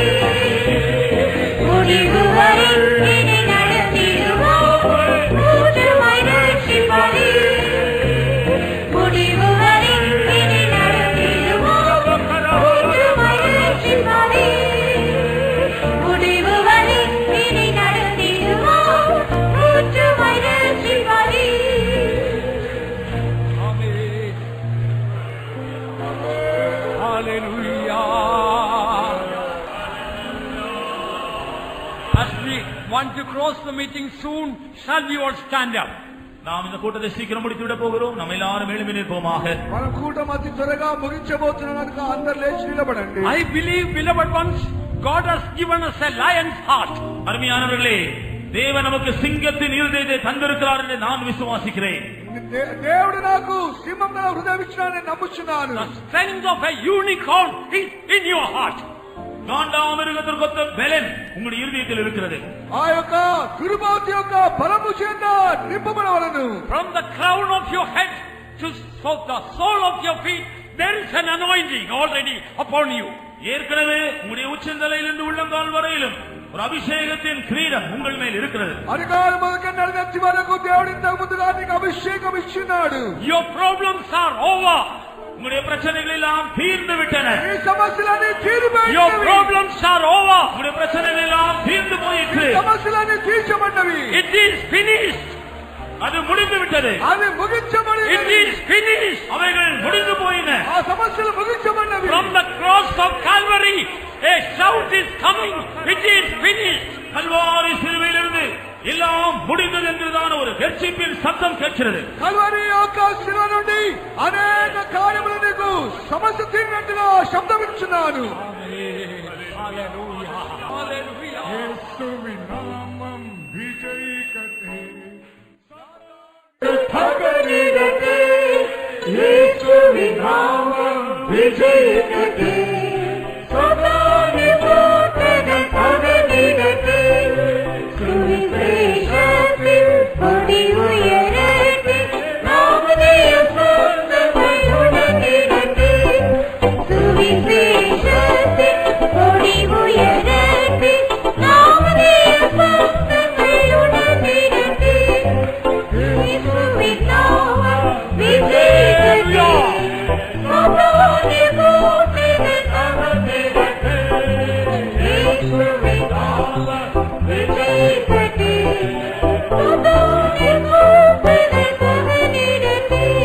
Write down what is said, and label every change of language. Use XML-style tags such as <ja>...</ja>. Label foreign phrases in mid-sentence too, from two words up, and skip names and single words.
<ta>முடிவு வரை என்னை நடத்திடுவார் ஊற்றுவாய் ரட்சிப்பாரே. முடிவு வரை என்னை நடத்திடுவார் ஊற்றுவாய் ரட்சிப்பாரே. முடிவு வரை என்னை நடத்திடுவார் ஊற்றுவாய் ரட்சிப்பாரே.</ta> <en>Amen. Hallelujah. As we want to cross the meeting soon, shall we all stand up?</en> <ta>நாம் இந்த கூட்டத்தை சீக்கிரம் முடித்து விட போகிறோம். நம்ம எல்லாரும் எழும்பி நிற்போமாக.</ta> <te>మన కూటం అతి త్వరగా ముగించబోతున్న కనుక అందరూ లేచి నిలబడండి.</te> <en>I believe, beloved ones, God has given us a lion's heart.</en> <ta>அருமையானவர்களே, தேவன் நமக்கு சிங்கத்தின் இருதயத்தை தந்திருக்கிறார் என்று நான் விசுவாசிக்கிறேன்.</ta> <te>దేవుడు నాకు సింహం గల హృదయం ఇచ్చినాడని నమ్ముచున్నాను.</te> <en>The strength of a unicorn is in your heart.</en> <ta>காண்டாமிருகத்திற்கொத்த பலன் உங்களுடைய இருதயத்தில் இருக்கிறது.</ta> <te>ఆ యొక్క కురుబాతి యొక్క బలము చేత నింపబడవలెను.</te> <en>From the crown of your head to the sole of your feet, there is an anointing already upon you.</en> <ta>ஏற்கனவே உங்களுடைய உச்சந்தலையிலிருந்து உள்ளங்கால் வரையிலும் ஒரு அபிஷேகத்தின் கிரீடம் உங்கள் மேல் இருக்கிறது.</ta> <te>అధికార మొదలుకొని నడిచి వరకు దేవుడు ఇంతకు ముందుగా నీకు అభిషేకం ఇచ్చినాడు.</te> <en>Your problems are over.</en> <ta>உங்களுடைய பிரச்சனைகள் எல்லாம் தீர்ந்து விட்டன.</ta> <te>ఈ సమస్యలన్నీ తీరిపోయినవి.</te> <en>Your problems are over.</en> <ta>உங்களுடைய பிரச்சனைகள் எல்லாம் தீர்ந்து போயிற்று.</ta> <te>ఈ సమస్యలన్నీ తీర్చబడ్డవి.</te> <en>It is finished.</en> <ta>அது முடிந்து விட்டது.</ta> <te>అది ముగించబడినది.</te> <en>It is finished.</en> <ta>அவைகள் முடிந்து போயின.</ta> <te>ఆ సమస్యలు ముగించబడినవి.</te> <en>From the cross of Calvary, a shout is coming. It is finished.</en> <ta>கல்வாரி சிலுவையிலிருந்து எல்லாம் முடிந்தது என்றுதான் ஒரு கர்ச்சிப்பின் சத்தம் கேட்கிறது.</ta> <te>కల్వరి యొక్క శిలువ నుండి అనేక కార్యములను సమస్య తీరినట్టుగా శబ్దమిచ్చున్నాను.</te> <en>Hallelujah. Hallelujah.</en> <te>యేసువిన్ నామం విజయకతే భగనిరతే యేసువిన్ నామం విజయకతే సదాని పోతన భగనిరతే</te> <ta>சுவிசேஷத்தில் கொடி உயரட்டும் நாமதேய சொந்தமை உணர்ந்திடட்டே சுவிசேஷத்தில் கொடி உயரட்டும் நாமதேய சொந்தமை உணர்ந்திடட்டே இயேசுவின் நாமம் விஜயகட்டே சதானி போற்றிட தவமிடட்டே இயேசுவின் நாமம் விஜயகட்டே சதானி போற்றிட தவமிடட்டே</ta>